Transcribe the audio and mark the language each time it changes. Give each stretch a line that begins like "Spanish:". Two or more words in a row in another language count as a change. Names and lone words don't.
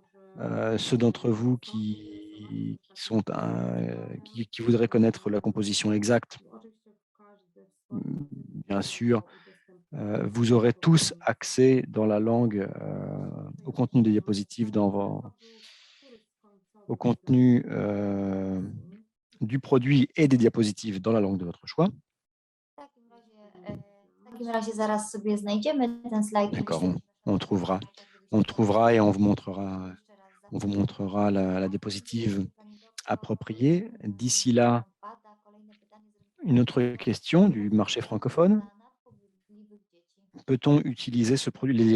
French: Ceux d'entre vous qui voudraient connaître la composition exacte, bien sûr, vous aurez tous accès dans la langue au contenu des diapositives, au contenu du produit et des diapositives dans la langue de votre choix.
Polish: W takim razie zaraz sobie znajdziemy ten slajd.
French: D'accord, on trouvera et on vous montrera la diapositive appropriée. D'ici là, une autre question du marché francophone. Peut-on utiliser ce produit?